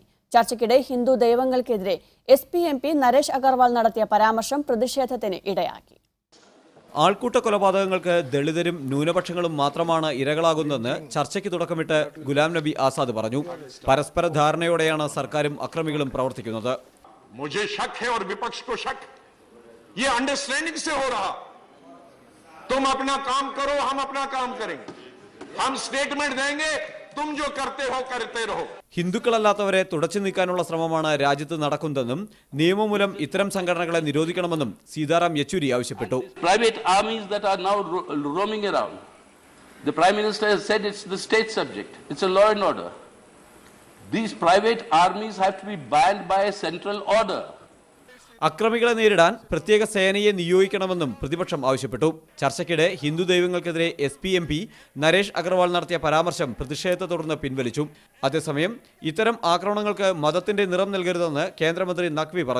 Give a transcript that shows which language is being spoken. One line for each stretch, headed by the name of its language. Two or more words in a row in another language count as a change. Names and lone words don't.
Malayalam: ചർച്ചയ്ക്കിടെ ഹിന്ദു ദൈവങ്ങൾക്കെതിരെ എസ്.പി. എം.പി. നരേഷ് അഗർവാൾ നടത്തിയ പരാമർശം പ്രതിഷേധത്തിന് ഇടയാക്കി. ആൾക്കൂട്ട കൊലപാതകങ്ങൾക്ക് ദളിതരും ന്യൂനപക്ഷങ്ങളും മാത്രമാണ് ഇരകളാകുന്നതെന്ന് ചർച്ചയ്ക്ക് തുടക്കമിട്ട് ഗുലാം നബി ആസാദ് പറഞ്ഞു. പരസ്പര ധാരണയോടെയാണ് സർക്കാരും അക്രമികളും പ്രവർത്തിക്കുന്നത്.
Hindi: मुझे शक है और विपक्ष को शक, ये अंडरस्टैंडिंग से हो रहा। तुम अपना काम करो, हम अपना काम करेंगे, हम स्टेटमेंट देंगे, तुम जो करते हो करते रहो.
Malayalam: ഹിന്ദുക്കളല്ലാത്തവരെ തുടച്ചു നീക്കാനുള്ള ശ്രമമാണ് രാജ്യത്ത് നടക്കുന്നതെന്നും നിയമം മൂലം ഇത്തരം സംഘടനകളെ നിരോധിക്കണമെന്നും സീതാറാം യെച്ചൂരി ആവശ്യപ്പെട്ടു.
English: Private armies that are now roaming around. The Prime Minister has said it's the state subject. It's a law and order. These private armies have to be banned by a central order.
Malayalam: അക്രമികളെ നേരിടാൻ പ്രത്യേക സേനയെ നിയോഗിക്കണമെന്നും പ്രതിപക്ഷം ആവശ്യപ്പെട്ടു. ചർച്ചയ്ക്കിടെ ഹിന്ദു ദൈവങ്ങൾക്കെതിരെ എസ്.പി. എം.പി. നരേഷ് അഗർവാൾ നടത്തിയ പരാമർശം പ്രതിഷേധത്തെ തുടർന്ന് പിൻവലിച്ചു. അതേസമയം ഇത്തരം ആക്രമണങ്ങൾക്ക് മതത്തിന്റെ നിറം നൽകരുതെന്ന് കേന്ദ്രമന്ത്രി നഖ്വി പറഞ്ഞു.